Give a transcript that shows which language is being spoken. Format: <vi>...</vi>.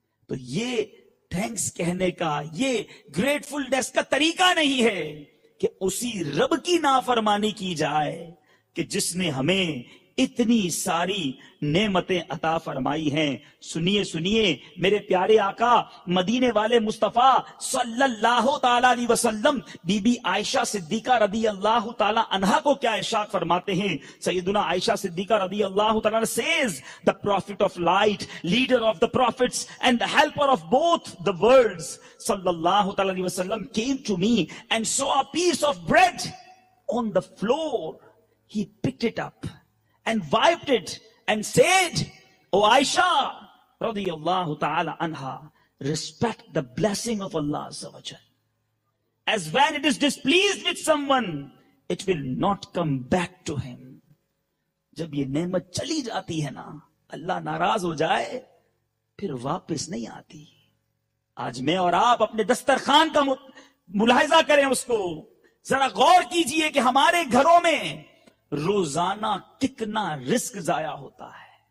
<ur>تو یہ تھینکس کہنے کا، یہ گریٹفلنس کا طریقہ نہیں ہے کہ اسی رب کی نافرمانی کی جائے کہ جس نے ہمیں اتنی ساری نعمتیں عطا فرمائی ہیں. سنیے سنیے میرے پیارے آقا مدینے والے مصطفیٰ صلی اللہ تعالی علیہ وسلم بی بی عائشہ صدیقہ رضی اللہ تعالی عنہا کو کیا ارشاد فرماتے ہیں.</ur> <en>سیدنا عائشہ صدیقہ رضی اللہ تعالی عنہ says, the prophet of light, leader of the prophets and the helper of both the worlds, sallallahu ta'ala alayhi wasallam, came to me and saw a piece of bread on the floor. He picked it up and wiped it and said, O Aisha radiyallahu ta'ala anha, respect the blessing of Allah azza wa jal. As when it is displeased with someone, it will not come back to him.</en> <ur>جب یہ نعمت چلی جاتی ہے نا، اللہ ناراض ہو جائے پھر واپس نہیں آتی. آج میں اور آپ اپنے دسترخوان کا ملاحظہ کریں، اس کو ذرا غور کیجئے کہ ہمارے گھروں میں روزانہ کتنا رزق ضائع ہوتا ہے.</ur>